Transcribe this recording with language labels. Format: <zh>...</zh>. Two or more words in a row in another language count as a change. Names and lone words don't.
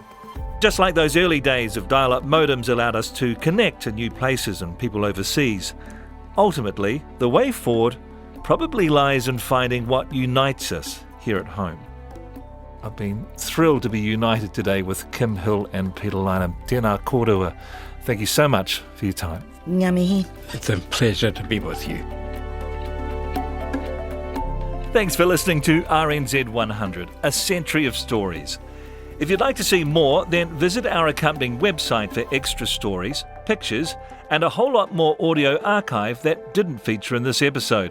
<en>Just like those early days of dial-up modems allowed us to connect to new places and people overseas, ultimately, the way forward probably lies in finding what unites us here at home. I've been thrilled to be united today with Kim Hill and Peter Lynham.</en> <mi>Tēnā kōrua.</mi> <en>Thank you so much for your time.</en> <mi>Ngā mihi.</mi> <en>It's a pleasure to be with you. Thanks for listening to RNZ100, a century of stories. If you'd like to see more, then visit our accompanying website for extra stories, pictures, and a whole lot more audio archive that didn't feature in this episode.</en>